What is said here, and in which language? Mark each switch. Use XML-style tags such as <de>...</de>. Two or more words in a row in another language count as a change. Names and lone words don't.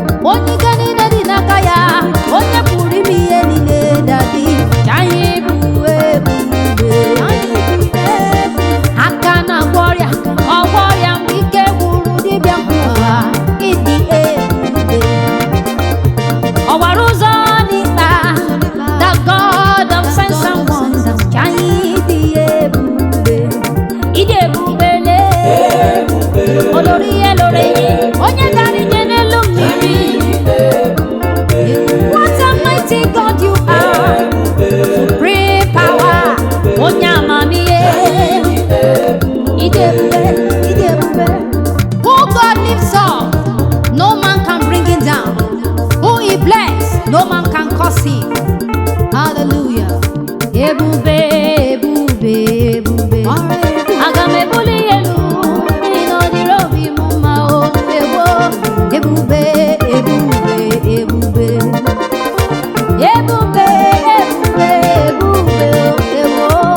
<ig>Onye ike niile dị n'aka ya, onye pụrụ ime ihe niile, Daddy, ka anyị bụ ebube. Aka na-agwọ ọrịa, ọ gwọ ọrịa mgbe ike gwụrụ dibịa ngwa, ịdị ebube. Ọwara ụzọ n'ịkpa,</ig> <en>the God of signs and wonders,</en> <ig>ka anyị dị ebube. Ịdị ebube lee. Olórí ihe lórí ihe, onye gara ije n'elu mmiri.</ig> <en>What a mighty God you are. Supreme power,</en> <ig>onye amamihe. Ịdị ebube, ịdị ebube.</ig> <en>Who God lifts up, no man can bring him down. Who he bless, no man can curse him.</en> <ig>Hallelujah. Ebube, ebube, ebube. Aga m ebuli ya elu, n'ihi na ọ dịrị obi m mma, o, ewo. Ebube, ebube, ebube. Ebube, ebube, ebube, ewo.</ig>